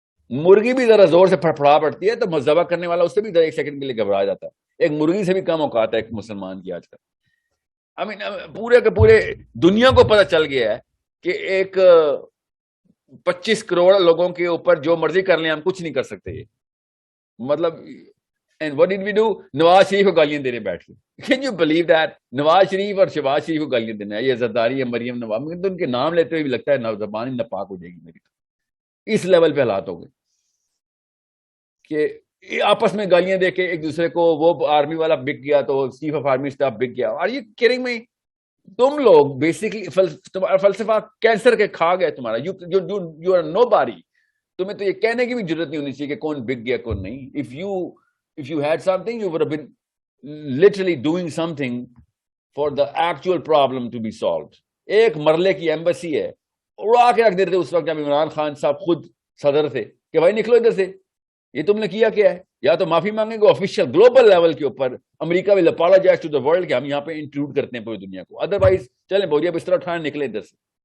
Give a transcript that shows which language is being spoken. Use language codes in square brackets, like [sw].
[ur] مرغی بھی ذرا زور سے پھڑپڑا پڑتی ہے تو ذبح کرنے والا اس سے بھی ذرا ایک سیکنڈ کے لیے گھبرا جاتا ہے. ایک مرغی سے بھی کم اوقات ہے ایک مسلمان کی آج کل. پورے کے پورے دنیا کو پتہ چل گیا ہے کہ ایک 25 کروڑ لوگوں کے اوپر جو مرضی کر لیں ہم کچھ نہیں کر سکتے. یہ مطلب [en] And what did we do? [ur] Nawaz Sharif کو گالیاں دینے بیٹھ گئے. [en] Can you believe that? [ur] Nawaz Sharif اور شہباز شریف کو گالیاں دینا ہے, یہ زرداری ہے, مریم نواز, مجھے تو ان کے نام لیتے ہوئے بھی لگتا ہے زبان ہی ناپاک ہو جائے گی میری. اس لیول پہ حالات ہو گئے کہ آپس میں گالیاں دے کے ایک دوسرے کو, وہ آرمی والا بک گیا تو چیف آف آرمی اسٹاف بک گیا. [en] Are you kidding me? [ur] تم لوگ بیسکلی فلسفہ کینسر کے کھا گئے تمہارا. [en] You are nobody. [ur] تمہیں تو یہ کہنے کی بھی ضرورت نہیں ہونی چاہیے کہ کون بک گیا کون نہیں. [en] If you had something, you would have been literally doing something for the actual problem to be solved. [ur] ایک مرلے کی ایمبیسی ہے, اڑا کے رکھ دیتے تھے اس وقت جب عمران خان صاحب خود صدر تھے کہ بھائی نکلو ادھر سے, یہ تم نے کیا کیا ہے. یا تو معافی مانگیں گے آفیشیل گلوبل لیول کے اوپر, [en] America will apologise to the world [ur] کہ ہم یہاں پہ انکلوڈ کرتے ہیں پوری دنیا کو, ادروائز چلیں بوریا بستر اٹھانے نکلے ادھر سے.